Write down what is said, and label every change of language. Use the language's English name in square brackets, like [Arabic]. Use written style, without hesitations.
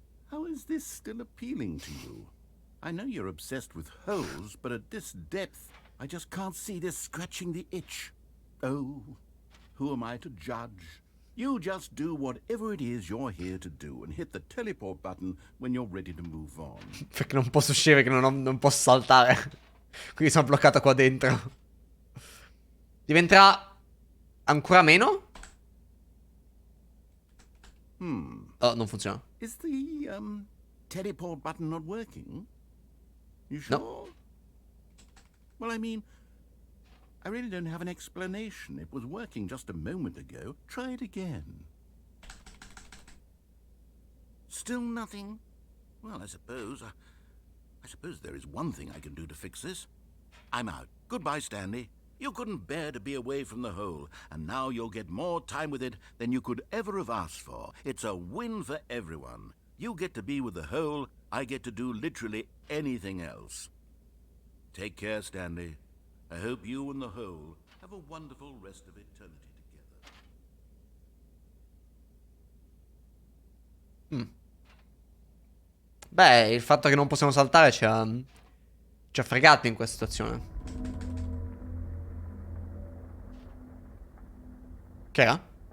[English] How is this still appealing to you? I know you're obsessed with holes, but at this depth, I just can't see this scratching the itch. Oh, who am I to judge? You just do whatever it is you're here to do and hit the teleport button when you're ready to move on. [Italian] Perché non posso uscire, perché non posso saltare. Quindi sono bloccato qua dentro. Diventerà ancora meno? Oh, non funziona. [English] Is the, teleport button not working? You sure? [Italian] No. [English] Well, I mean, I really don't have an explanation. It was working just a moment ago. Try it again. Still nothing? Well, I suppose there is one thing I can do to fix this. I'm out. Goodbye, Stanley. You couldn't bear to be away from the hole, and now you'll get more time with it than you could ever have asked for. It's a win for everyone. You get to be with the hole, I get to do literally anything else. Take care, Stanley. I hope you and the hole have a wonderful rest of eternity together. [Italian] Beh, il fatto che non possiamo saltare ci ha fregato in questa situazione. Che era?